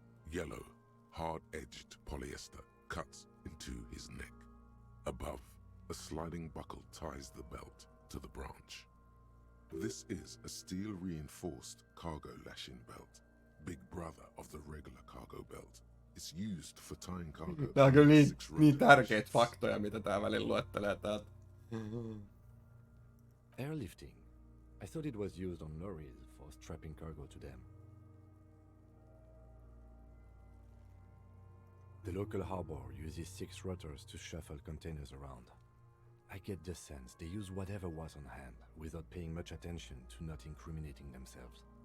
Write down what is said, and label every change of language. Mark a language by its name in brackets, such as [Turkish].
[English] Yellow, hard-edged polyester cuts into his neck. Above, a sliding buckle ties the belt to the branch. This is a steel-reinforced cargo lashing belt, big brother of the regular cargo belt. It's used for tying cargo. [Finnish] Tää on kyllä niin tärkeitä faktoja, mitä tää välillä luettelee täältä. [English] Airlifting. I thought it was used on lorries for strapping cargo to them. The local harbor uses 6 rotors to shuffle containers around. I get the sense they use whatever was on hand, without paying much attention to not incriminating themselves.